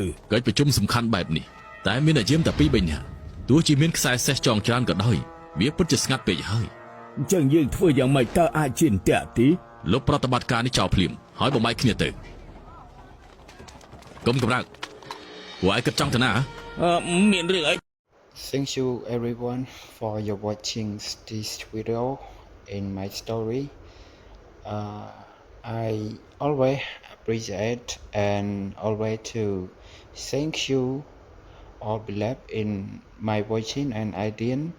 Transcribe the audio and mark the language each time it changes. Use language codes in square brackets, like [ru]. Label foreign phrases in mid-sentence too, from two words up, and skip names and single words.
[km] កិច្ចប្រជុំសំខាន់បែបនេះតែមានតែយាមតែ2-3នាក់ទោះជាមានខ្សែសេះចងច្រើនក៏ដោយវាពិតជាស្ងាត់ពេកហើយ អញ្ចឹងយើងធ្វើយ៉ាងម៉េចតើអាចជាអន្ទាក់ទេ លោកប្រតិបត្តិការនេះចោលភ្លាមហើយបំបាយគ្នាទៅកុំកម្រើកពួកឯងគិតចង់ទៅណា មានរឿងអី [en] Thank you everyone for your watching this video in my story. I always appreciate and always to thank you all believe in my watching and idea.